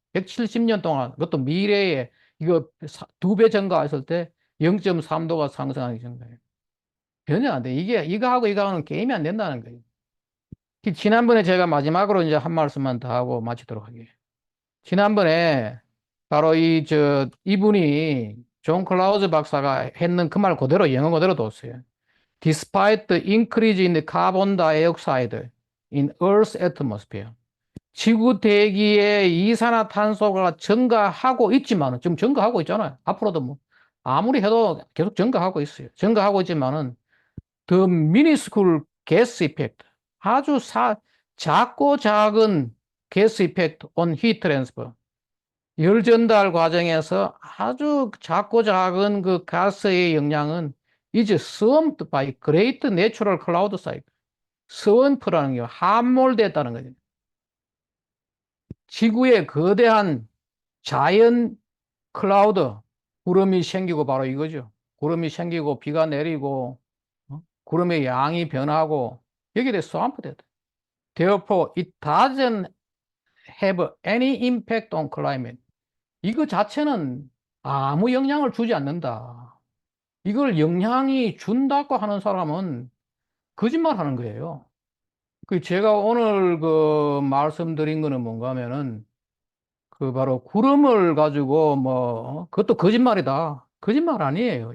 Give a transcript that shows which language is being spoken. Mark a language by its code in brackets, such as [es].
[ko] 170년 동안, 그것도 미래에 이거 두 배 증가했을 때 0.3도가 상승하기 전거예요. 전혀 안 돼. 이거하고 이거하고는 게임이 안 된다는 거예요. 지난번에 제가 마지막으로 이제 한 말씀만 더 하고 마치도록 하게요. 지난번에 바로 이분이 존 클라우즈 박사가 했는 그 말 그대로 영어 그대로 뒀어요. [en] Despite the increase in the carbon dioxide in Earth's atmosphere. [ko] 지구 대기의 이산화탄소가 증가하고 있지만은, 지금 증가하고 있잖아요. 앞으로도 뭐, 아무리 해도 계속 증가하고 있어요. 증가하고 있지만은, [en] the minuscule gas effect. [ko] 아주 작고 작은 [en] gas effect on heat transfer. [ko] 열 전달 과정에서 아주 작고 작은 그 가스의 영향은 [en] is swamped by great natural cloud cycle. [ko] 스원프라는 게 함몰됐다는 거죠. 지구에 거대한 자연 클라우드, 구름이 생기고 바로 이거죠. 구름이 생기고 비가 내리고 구름의 양이 변하고 여기에 대해 스왑프됐다. [en] Therefore, it doesn't have any impact on climate. [ko] 이거 자체는 아무 영향을 주지 않는다. 이걸 영향이 준다고 하는 사람은 거짓말 하는 거예요. 그 제가 오늘 그 말씀드린 거는 뭔가 하면은 그 바로 구름을 가지고 뭐 그것도 거짓말이다. 거짓말 아니에요.